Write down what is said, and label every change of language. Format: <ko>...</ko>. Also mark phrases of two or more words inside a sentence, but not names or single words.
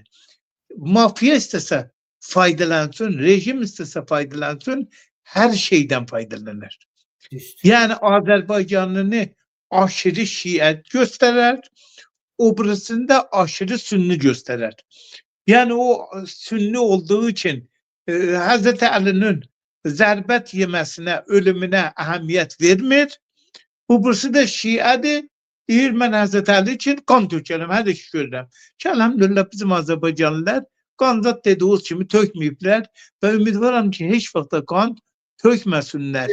<tr>Mafya istese faydalansın, rejim istese faydalansın, her şeyden faydalanır. Yani Azerbaycan'ını aşırı Şiə gösterir, öbürüsünde aşırı Sünni gösterir. Yani o Sünni olduğu için</tr> <az>Hazreti Ali'nin zərbət yeməsinə, ölümünə əhəmiyyət vermir. Bu birisi də Şiədir. Deyir, mən Həzrət Əli üçün qan tökərəm, hər iş görürəm. Ki, əlhamdülillah bizim Azərbaycanlılar qanzat dediğiniz kimi tökməyiblər və ümidvaram ki, heç vaxtda qan tökməsinlər.</az>